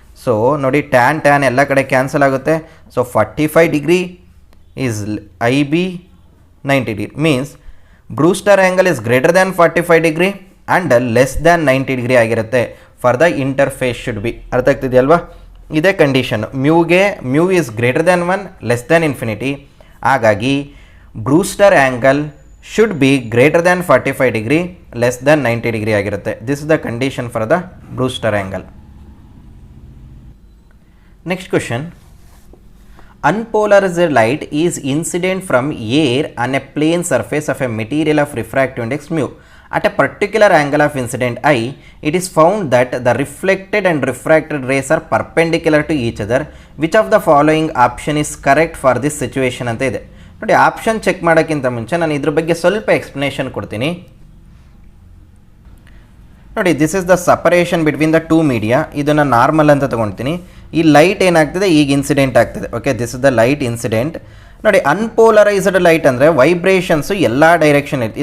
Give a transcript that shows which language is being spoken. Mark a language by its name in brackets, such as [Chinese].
[Kannada] So ನೋಡಿ, tan ಎಲ್ಲ ಕಡೆ ಕ್ಯಾನ್ಸಲ್ ಆಗುತ್ತೆ. [English] So 45 degree is I B, 90 degree means Brewster angle is greater than 45 degree and less than 90 degree ಆಗಿರುತ್ತೆ for the interface should be. [Kannada] ಅರ್ಥ ಆಗ್ತಿದೆಯಲ್ವಾ? ಇದೇ condition. [English] Mu is greater than 1, less than infinity. [Kannada] ಹಾಗಾಗಿ [English] Brewster angle should be greater than 45 degree, less than 90 degree ಆಗಿರುತ್ತೆ. This is the condition for the Brewster angle. Next question. Unpolarized light is incident from air on a plane surface of a material of refractive index mu. At a particular angle of incident I, it is found that the reflected and refracted rays are perpendicular to each other. Which of the following option is correct for this situation [Kannada] ಅಂತ ಇದೆ. ನೋಡಿ, option check ಮಾಡೋಕ್ಕಿಂತ ಮುಂಚೆ ನಾನು ಇದ್ರ ಬಗ್ಗೆ ಸ್ವಲ್ಪ explanation ಕೊಡ್ತೀನಿ. [English] ನೋಡಿ, this is the separation between the 2 media. [Kannada] ಇದನ್ನು ನಾರ್ಮಲ್ ಅಂತ ತೊಗೊಳ್ತೀನಿ. ಈ ಲೈಟ್ ಏನಾಗ್ತದೆ, ಈಗ ಇನ್ಸಿಡೆಂಟ್ ಆಗ್ತದೆ. Okay, [English] This is the light incident. [Kannada] ನೋಡಿ, ಅನ್ಪೋಲರೈಸ್ಡ್ ಲೈಟ್ ಅಂದರೆ ವೈಬ್ರೇಷನ್ಸು ಎಲ್ಲ ಡೈರೆಕ್ಷನ್ ಇರುತ್ತೆ.